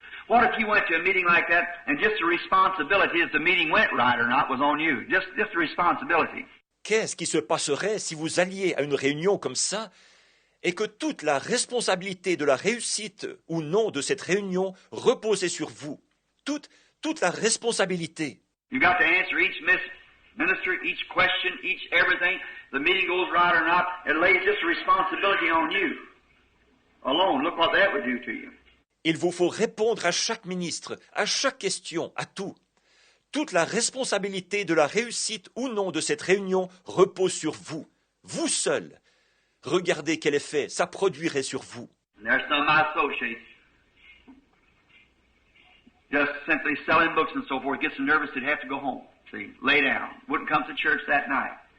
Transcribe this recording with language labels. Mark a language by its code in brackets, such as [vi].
[en] What if you went to a meeting like that and just the responsibility if the meeting went right or not was on you? Just the responsibility. [fr] Qu'est-ce qui se passerait si vous alliez à une réunion comme ça et que toute la responsabilité de la réussite ou non de cette réunion reposait sur vous? Toute la responsabilité. [en] You got to answer each minister, each question, each everything. The meeting goes right or not, it lays just a responsibility on you. Alone, look what that would do to you. [fr] Il vous faut répondre à chaque ministre, à chaque question, à tout. Toute la responsabilité de la réussite ou non de cette réunion repose sur vous, vous seul. Regardez quel effet ça produirait sur vous. [en] There's some of my associates just simply selling books and so forth, gets so nervous they'd have to go home. See, lay down. Wouldn't come to church that night.